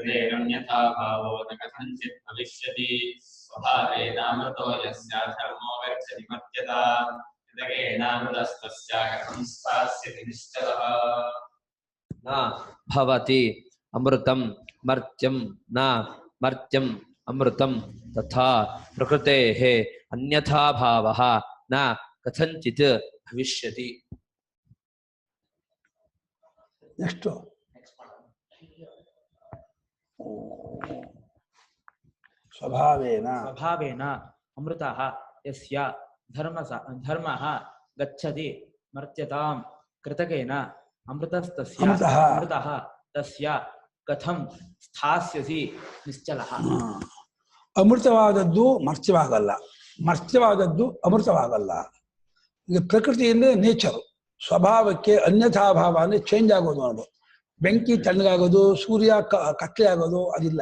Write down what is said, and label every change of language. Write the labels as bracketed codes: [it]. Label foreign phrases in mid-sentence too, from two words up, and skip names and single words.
[sa] ಸ್ವಭಾವೇನಾಮೃತೋ ಯಸ್ಯ ಧರ್ಮೋ गच्छति मर्त्यता कृतकेनामृतस्तस्य कथं स्थास्यति निश्चलः न भवति अमृतं मर्त्यं न मर्त्यं अमृतं तथा प्रकृतेः अन्यथा भावः न कथंचित् भविष्यति. [kn] ನೆಕ್ಸ್ಟ್ [sa] ಸ್ವಭಾವೇನ ಅಮೃತಃ ಯಸ್ಯ ಧರ್ಮಃ ಗಚ್ಚತಿ ಮರ್ತ್ಯತಾಂ ಕೃತಕೇನ ಅಮೃತಸ್ತಸ್ಯ ಅಮೃತಃ ತಸ್ಯ ಕಥಂ ಸ್ಥಾಸ್ಯಸಿ ನಿಶ್ಚಲಃ. [kn] ಅಮೃತವಾದದ್ದು ಮರ್ತ್ಯವಾಗಲ್ಲ, ಮರ್ತ್ಯವಾದದ್ದು ಅಮೃತವಾಗಲ್ಲ. ಈಗ ಪ್ರಕೃತಿ ಅಂದರೆ ನೇಚರು, ಸ್ವಭಾವಕ್ಕೆ ಅನ್ಯಥಾ ಭಾವ ಅಂದರೆ ಚೇಂಜ್ ಆಗೋದು. ಅನ್ನೋದು ಬೆಂಕಿ ತಣ್ಣಗಾಗೋದು, ಸೂರ್ಯ ಕತ್ಲೆ ಆಗೋದು ಅದಿಲ್ಲ.